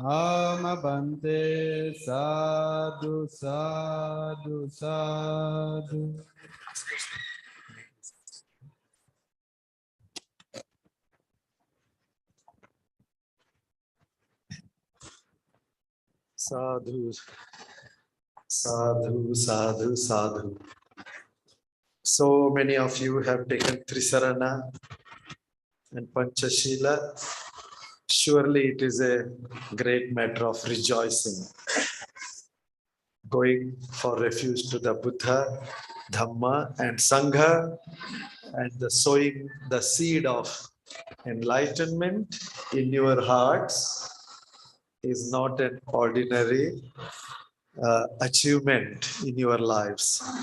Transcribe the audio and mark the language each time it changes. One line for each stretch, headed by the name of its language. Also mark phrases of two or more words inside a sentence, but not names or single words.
Pali: Amabante Sadhu Sadhu Sadhu Sadhu, sadhu, sadhu, sadhu.
English: So many of you have taken Trisarana and Panchashila. Surely it is a great matter of rejoicing. Going for refuge to the Buddha, Dhamma, and Sangha, and the sowing the seed of enlightenment in your hearts is not an ordinary achievement in your lives.